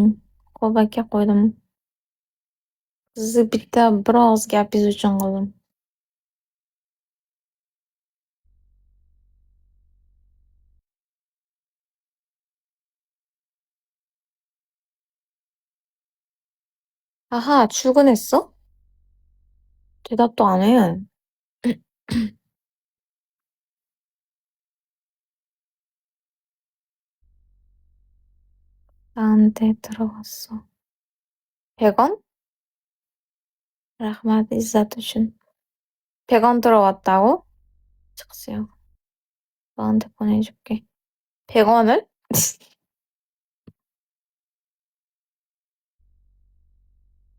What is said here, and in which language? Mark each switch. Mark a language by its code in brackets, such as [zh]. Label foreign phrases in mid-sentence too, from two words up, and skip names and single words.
[uz] Xo'p aka, qo'ydim. Sizni bitta biroz gapingiz uchun qildim. [ko] 아하, 출근했어? 대답도 안 해. 나한테 들어갔어. 100원? [uz] rahmat izzat uchun. [ko] 100원 들어왔다고? 즉시요. 너한테 보내줄게. 100원을?